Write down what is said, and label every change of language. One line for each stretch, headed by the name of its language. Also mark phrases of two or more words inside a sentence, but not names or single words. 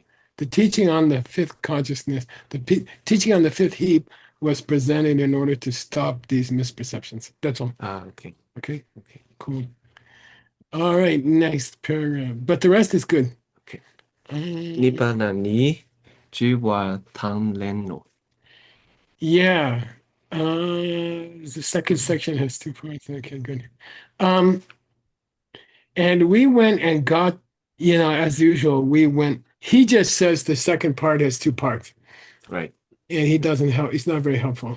English: The teaching on the fifth consciousness, teaching on the fifth heap was presented in order to stop these misperceptions. That's all. Okay. Okay. Okay. Cool. All right. Next paragraph. But the rest is good. Okay. Um, Nibbana ni jiwa tang lenno. yeah. The second section has 2 points. Okay, good. And we went and got, as usual, he just says the second part has 2 parts. Right. And he doesn't help. He's not very helpful.